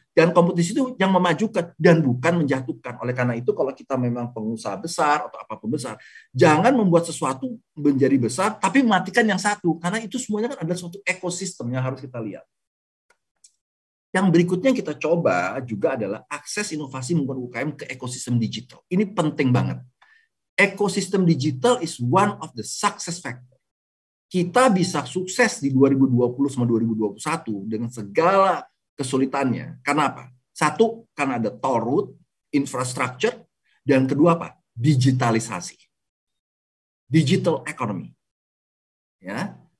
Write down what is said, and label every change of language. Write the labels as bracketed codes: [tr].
[id] Dan kompetisi itu yang memajukan dan bukan menjatuhkan. Oleh karena itu kalau kita memang pengusaha besar atau apapun besar, jangan membuat sesuatu menjadi besar tapi mematikan yang satu. Karena itu semuanya kan adalah suatu ekosistem yang harus kita lihat. Yang berikutnya yang kita coba juga adalah akses inovasi membuat UKM ke ekosistem digital. Ini penting banget. [en] Ekosistem digital is one of the success factor. [id] Kita bisa sukses di 2020 sama 2021 dengan segala kesulitannya. Karena apa? Satu, karena ada toll road, infrastructure, dan kedua apa? Digitalisasi. [en] Digital economy. [id] Ya.